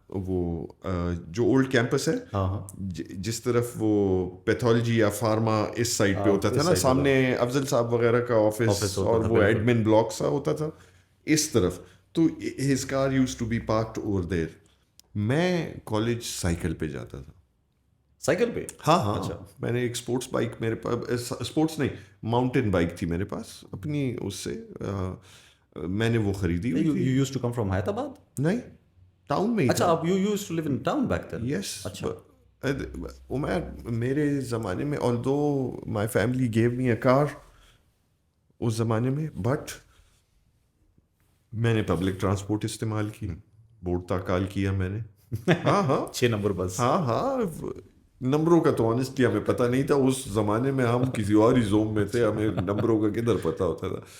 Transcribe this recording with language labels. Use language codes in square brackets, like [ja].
[ur] وہ جو old campus ہے، جس طرف وہ پیتھولوجی یا فارما اس سائڈ پہ ہوتا تھا نا، سامنے افضل صاحب وغیرہ کا آفس اور وہ ایڈمن بلاک سا ہوتا تھا اس طرف، تو [en] His car used to be parked over there. [ur] میں کالج سائیکل پہ جاتا تھا. سائیکل پہ؟ ہاں. میں نے ایک اسپورٹس بائک میرے پاس، اسپورٹس نہیں، ماؤنٹین بائک تھی میرے پاس اپنی. اس سے میں نے وہ خریدی. [en] You used to come from Hyderabad? [ur] نہیں، ٹاؤن میں ہی. اچھا، آپ [en] you used to live in town back then? Yes. [ur] اچھا. عمر، میرے زمانے میں [en] although my family gave me a car [ur] اس زمانے میں، بٹ میں نے پبلک ٹرانسپورٹ استعمال کی، بورڈ تاکال کیا میں نے. ہاں 6 نمبر بس. ہاں نمبروں کا تو آنیسٹلی ہمیں پتہ نہیں تھا اس زمانے میں، ہم کسی اور ہی زوم میں تھے، ہمیں نمبروں کا کدھر پتہ ہوتا تھا.